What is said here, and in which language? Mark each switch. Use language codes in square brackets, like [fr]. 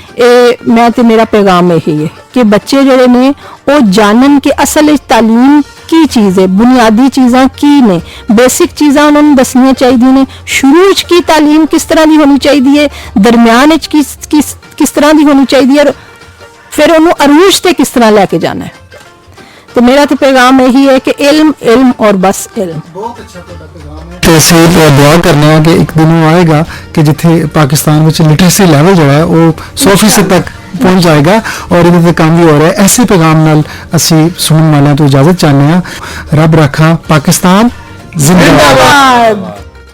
[pa] ਇਹ ਮੈਂ ਤੇ ਮੇਰਾ ਪੈਗਾਮ ਇਹੀ ਹੈ ਕਿ ਬੱਚੇ ਜਿਹੜੇ ਨੇ ਉਹ ਜਾਣਨ ਕਿ ਅਸਲ ਵਿੱਚ ਤਾਲੀਮ ਕੀ ਚੀਜ਼ ਹੈ, ਬੁਨਿਆਦੀ ਚੀਜ਼ਾਂ ਕੀ ਨੇ, ਬੇਸਿਕ ਚੀਜ਼ਾਂ ਉਹਨਾਂ ਨੂੰ ਦੱਸਣੀਆਂ ਚਾਹੀਦੀਆਂ ਨੇ। ਸ਼ੁਰੂ ਵਿੱਚ ਕੀ ਤਾਲੀਮ ਕਿਸ ਤਰ੍ਹਾਂ ਦੀ ਹੋਣੀ ਚਾਹੀਦੀ ਹੈ, ਦਰਮਿਆਨ ਵਿੱਚ ਕਿਸ ਤਰ੍ਹਾਂ ਦੀ ਹੋਣੀ ਚਾਹੀਦੀ ਹੈ, ਫਿਰ ਉਹਨੂੰ ਅਰੂਜ ਤੇ ਕਿਸ ਤਰ੍ਹਾਂ ਲੈ ਕੇ ਜਾਣਾ ਹੈ। [hi] तो मेरा तो पैगाम यही है कि इल्म इल्म और बस इल्म। बहुत अच्छा पैगाम है। [pa] तो ਅਸੀਂ ਦੁਆ ਕਰਨੇ ਆ ਕਿ ਇੱਕ ਦਿਨ ਉਹ ਆਏਗਾ ਕਿ ਜਿੱਥੇ ਪਾਕਿਸਤਾਨ ਵਿੱਚ ਲਿਟਰੇਸੀ ਲੈਵਲ ਜਿਹੜਾ ਹੈ ਉਹ 100% ਤੱਕ ਪਹੁੰਚ ਜਾਏਗਾ ਔਰ ਇਹਦੇ ਤੇ ਕੰਮ ਵੀ ਹੋ ਰਿਹਾ ਹੈ। ਐਸੇ ਪੈਗਾਮ ਨਾਲ ਅਸੀਂ ਸੁਣਨ ਵਾਲਿਆਂ ਤੋਂ ਇਜਾਜ਼ਤ ਚਾਹੁੰਦੇ ਹਾਂ। ਰੱਬ ਰੱਖਾ ਪਾਕਿਸਤਾਨ ਜ਼ਿੰਦਾਬਾਦ।